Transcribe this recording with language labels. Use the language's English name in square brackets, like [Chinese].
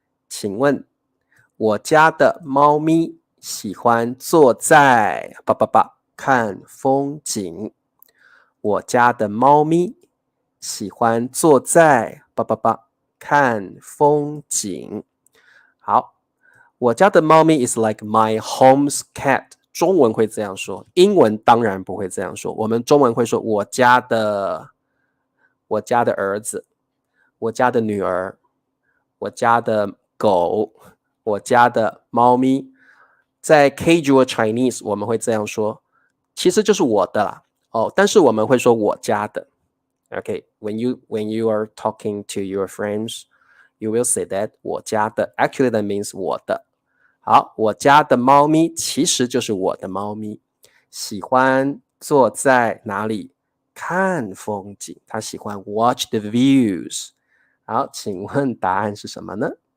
[Chinese] 请问我家的猫咪喜欢坐在看风景。我家的猫咪喜欢坐在看风景。好，我家的猫咪 [English] is like my home's cat。 [Chinese] 中文会这样说，英文当然不会这样说。我们中文会说我家的儿子，我家的女儿，我家的狗，我家的猫咪。在 [English] casual Chinese [Chinese] 我们会这样说，其实就是我的啦。哦，但是我们会说我家的。 [English] Okay, when you are talking to your friends, you will say that 我家的 actually that means 我的。 [Chinese] 好，我家的猫咪其实就是我的猫咪，喜欢坐在哪里看风景，它喜欢 [English] watch the views。 [Chinese] 好，请问答案是什么呢？